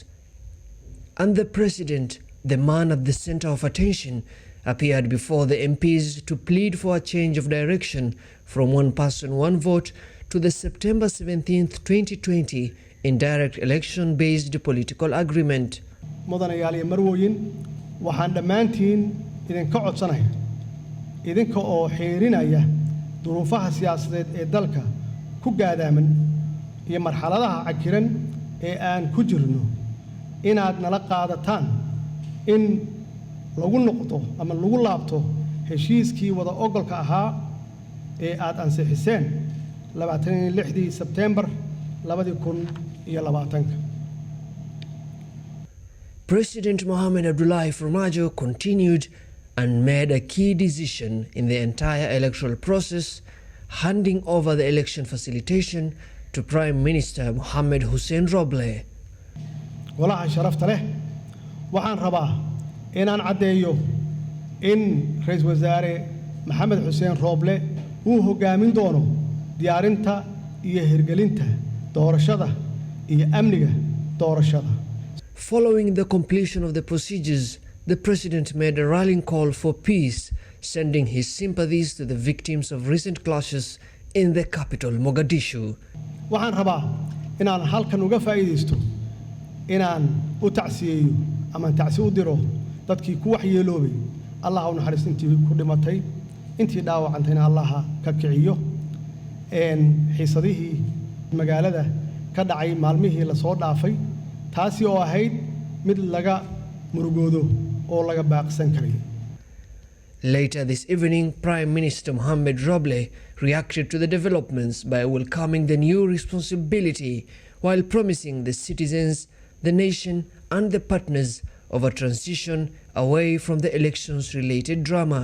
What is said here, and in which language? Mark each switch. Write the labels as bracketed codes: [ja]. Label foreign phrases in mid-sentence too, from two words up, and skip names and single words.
[en] And the President, the man at the center of attention, appeared before the MPs to plead for a change of direction from one person, one vote to the September 17, 2020 indirect election-based political agreement. [so] mudanayaal marwooyin waxaan dhammaantiin idinka codsanaya idinka oo xiirinaya duruufaha siyaasadeed ee dalka ku gaadaaman iyo marxaladaha cakiran ee aan ku jirno inaad nala qaadataan in lagu noqdo ama lagu laabto heshiiskii wada ogolka ahaa ee aad ansixiseen 26 Sebtembar 2020. [en] President Mohamed Abdullahi Farmajo continued and made a key decision in the entire electoral process, handing over the election facilitation to Prime Minister Mohamed Hussein Roble. [so] Walaha sharafta leh waxaan rabaa inaan caddeeyo in Ra'iisul Wasaare Mohamed Hussein Roble uu hogaamin doono diyaarinta iyo hirgelinta doorashada iyo amniga doorashada. [en] Following the completion of the procedures, the president made a rallying call for peace, sending his sympathies to the victims of recent clashes in the capital, Mogadishu. [so] Waxaan rabaa inaan halkan uga faa'iideysto inaan u tacsiyeeyo ama tacsi u diro dadkii ku waxyeeloobay. Allah ha u naxariisto intii ku dhimatay, intii dhaawacantayna Allah ka kiciyo. Xiisadihii magaalada ka dhacay maalmihii la soo dhaafay taasi oo ahayd mid laga murugoodo oo laga baaqsan karay. [en] Later this evening, Prime Minister Mohamed Roble reacted to the developments by welcoming the new responsibility while promising the citizens, the nation and the partners of a transition away from the elections-related drama.